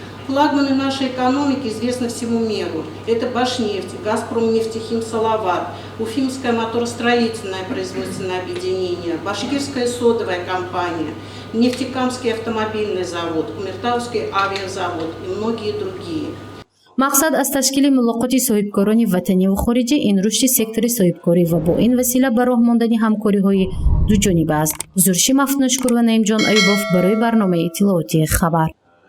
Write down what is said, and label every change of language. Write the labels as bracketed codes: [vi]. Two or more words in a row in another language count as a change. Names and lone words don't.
[ru] Флагманы нашей экономики известны всему миру. Это Башнефть, Газпромнефтехим Салават, Уфимское моторостроительное производственное объединение, Башкирская содовая компания, Нефтекамский автомобильный завод, Кумертауский авиазавод и многие другие. [tg] мақсад аз ташкили мулоқоти соҳибкорони ватанӣ ва хориҷӣ ин рушди сектори соҳибкорӣ ва бо ин васила ба роҳ мондани ҳамкориҳои дуҷониб аст. Зурши Мафтунашкур ва Наимҷон Айюбов барои барномаи иттилооти Хабар.